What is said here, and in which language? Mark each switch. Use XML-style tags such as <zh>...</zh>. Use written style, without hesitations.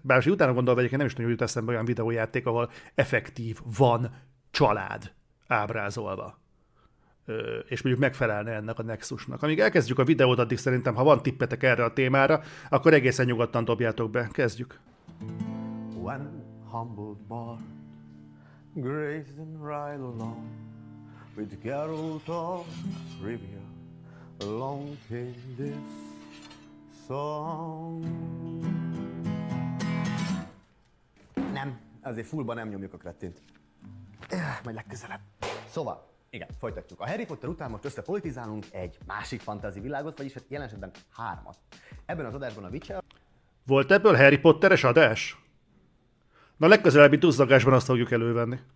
<hu>Bár most utána gondolva egyébként nem is nagyon jut eszembe olyan videójáték, ahol effektív van család ábrázolva. És mondjuk megfelelne ennek a Nexusnak. Amíg elkezdjük a videót, addig szerintem, ha van tippetek erre a témára, akkor egészen nyugodtan dobjátok be. Kezdjük.</hu> <en>When humbled Bard graced and ride along with Geralt of Rivia along came this song.</en> <hu>Nem, azért fullba nem nyomjuk a kretént. Majd legközelebb. Szóval, igen, folytatjuk. A Harry Potter után most összepolitizálunk egy másik fantasy világot, vagyis hát jelen esetben hármat. Ebben az adásban a Witcher... Volt ebből Harry Potteres adás? Na, legközelebbi duzzagásban azt fogjuk elővenni.</hu>